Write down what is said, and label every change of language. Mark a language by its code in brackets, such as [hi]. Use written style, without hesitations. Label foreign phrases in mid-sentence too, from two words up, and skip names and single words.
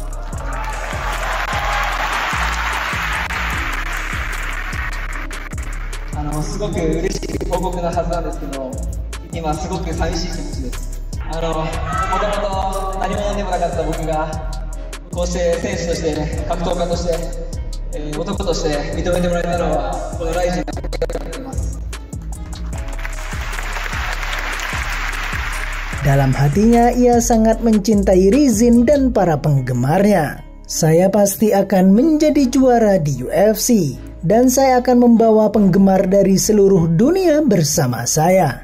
[ja] すごく嬉しい報告なはずなんですけど、今すごく寂しい気持ちです。もともと何者でもなかった僕がこうして選手として、格闘家として、男として認めてもらえたのはこのライジンだけだと思います。 [id] Dalam hatinya, ia sangat mencintai Rizin dan para penggemarnya. Saya pasti akan menjadi juara di UFC. Dan saya akan membawa penggemar dari seluruh dunia bersama saya.